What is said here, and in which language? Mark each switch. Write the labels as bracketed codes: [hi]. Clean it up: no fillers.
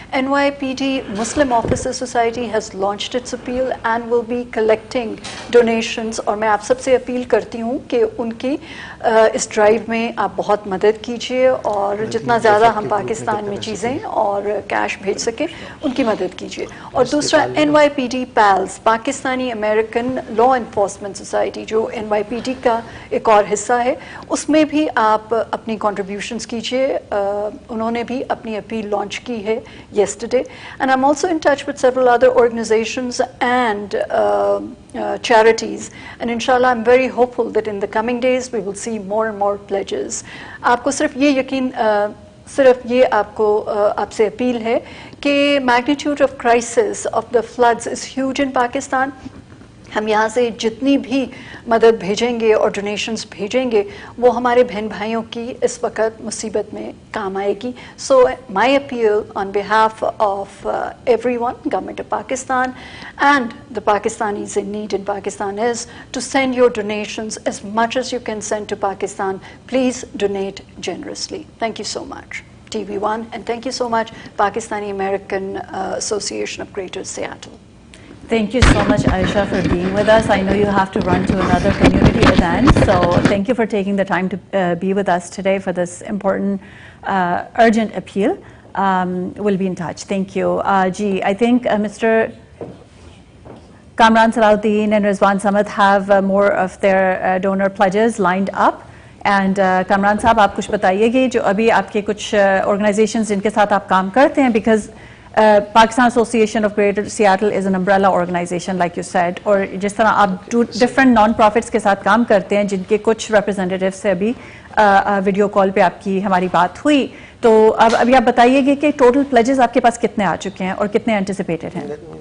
[en] NYPD Muslim Officer Society has launched its appeal and will be collecting donations, [hi] और मैं आप सबसे appeal करती हूँ कि उनकी इस ड्राइव में आप बहुत मदद कीजिए और जितना ज़्यादा हम पाकिस्तान में चीज़ें और कैश भेज सकें उनकी मदद कीजिए। और दूसरा NYPD PALS Pakistani American law enforcement society जो NYPD का एक और हिस्सा है, उसमें भी आप अपनी कॉन्ट्रीब्यूशंस कीजिए। उन्होंने भी अपनी अपील लॉन्च की है [en] yesterday, and I'm also in touch with several other organizations and charities, and inshallah I'm very hopeful that in the coming days we will see more and more pledges. [hi] आपको सिर्फ ये यकीन सिर्फ ये आपको आपसे अपील है कि [en] Magnitude of crisis of the floods is huge in Pakistan. [hi] हम यहाँ से जितनी भी मदद भेजेंगे और डोनेशंस भेजेंगे वो हमारे बहन भाइयों की इस वक्त मुसीबत में काम आएगी। [en] So my appeal on behalf of everyone, government of Pakistan and the Pakistanis in need in Pakistan is to send your donations as much as you can send to Pakistan. Please donate generously. Thank you so much, TV1, and thank you so much, Pakistani American Association of Greater Seattle. Thank you so much, Aisha, for being with us. I know you have to run to another community event, so thank you for taking the time to be with us today for this important, urgent appeal. We'll be in touch. Thank you. I think Mr. Kamran Salahuddin and Rizwan Samad have more of their donor pledges lined up. [hi] And Kamran साहब आप कुछ बताइएगा जो अभी आपके कुछ organizations जिनके साथ आप काम करते हैं, [en] because Pakistan Association of Greater Seattle is an umbrella organization like you said, [hi] और जिस तरह आप [en] different non-profits [hi] के साथ काम करते हैं जिनके कुछ representatives से अभी वीडियो कॉल पे आपकी हमारी बात हुई, तो अब अभी आप बताइएगा कि टोटल प्लेजेस आपके पास कितने आ चुके हैं और कितने एंटिसिपेटेड हैं?